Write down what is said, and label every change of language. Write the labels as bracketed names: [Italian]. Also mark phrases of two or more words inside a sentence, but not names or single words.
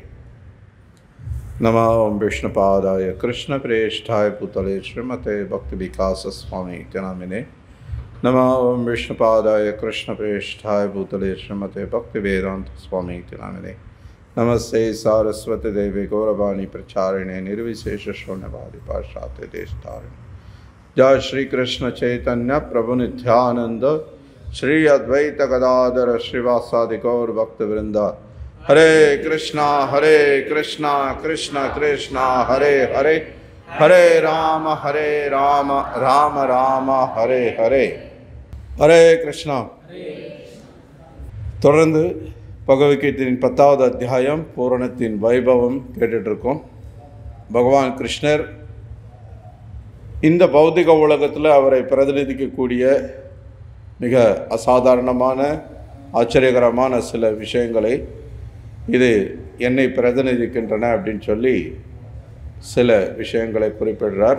[Sanskrit] நமோ விஷ்ணுபாதாய கிருஷ்ண பிரேஷ்டாய பூதலே ஸ்ரீமதே பக்தி விகாச சுவாமி நாமினே. நமோ விஷ்ணுபாதாய கிருஷ்ண பிரேஷ்டாய பூதலே ஸ்ரீமதே பக்தி வேதாந்த சுவாமி நாமினே. நமஸ்தே சாரஸ்வதி தேவி கௌரவாணி பிரச்சாரிणे निर्विशेष शून्यवादी पाश्चात्य देशतारिणे. जय श्री कृष्ण चैतन्य प्रभु नित्यानंद श्री अद्वैत गदाधर श्रीवासादि गौर भक्त वृंद. हरे कृष्णा कृष्ण कृष्णा हरे हरे, हरे राम राम राम हरे हरे. हरे कृष्णा. [Tamil] தொடர்ந்து பகவத்கீதையின் 10வது அத்தியாயம் பூரணத்தின் வைபவம் கேட்டுட்ருக்கோம். பகவான் கிருஷ்ணர் இந்த பௌத்திக உலகத்தில் அவரை பிரதிநிதிக்கக்கூடிய மிக அசாதாரணமான ஆச்சரியகரமான சில விஷயங்களை இது என்னை பிரதிநிதிக்கின்றன அப்படின்னு சொல்லி சில விஷயங்களை குறிப்பிடுறார்.